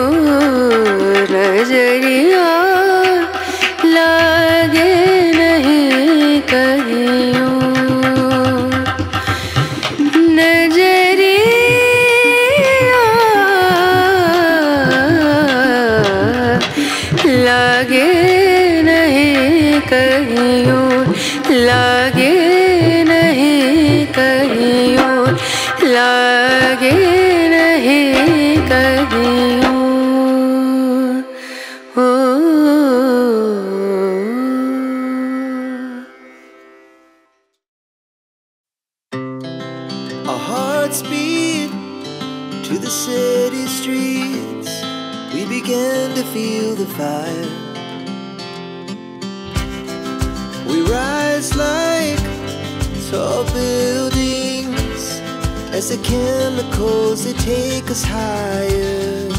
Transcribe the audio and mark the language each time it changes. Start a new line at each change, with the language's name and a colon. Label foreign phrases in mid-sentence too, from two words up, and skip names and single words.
Hindi: नजरिया लागे नहीं कहीं नजरिया लागे कहीं लागे नहीं कहीं लागे नहीं कहीं
English: Our hearts beat to the city streets. We began to feel the fire. We rise like tall buildings as the chemicals, they take us higher.